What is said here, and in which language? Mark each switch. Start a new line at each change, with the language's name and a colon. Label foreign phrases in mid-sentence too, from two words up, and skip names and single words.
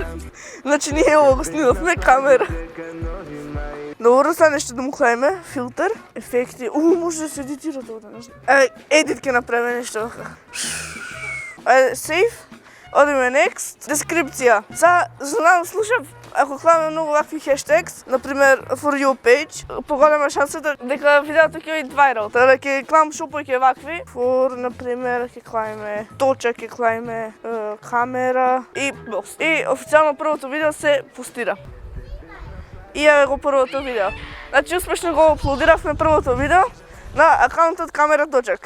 Macedonian: Значи ние ово го снимавме камера. Добро, сега нешто да му клајме, филтер, ефекти. Може да се едитира тоа, не знам. Едит ќе направиме нешто. Ајде, save. Одиме next. Дескрипција. Знам, слушав, ако кламе многу вакви хештегс, например,
English: for you page,
Macedonian: поголема шансата дека видеото ќе биде viral. Така да ќе клам шупој ќе вакви. For, например, ќе клајме точак, ќе клајме камера и пост. И официјално првото видео се постира. И еве го првото видео. Значи успешно го аплодиравме првото видео на акаунтот камера точак.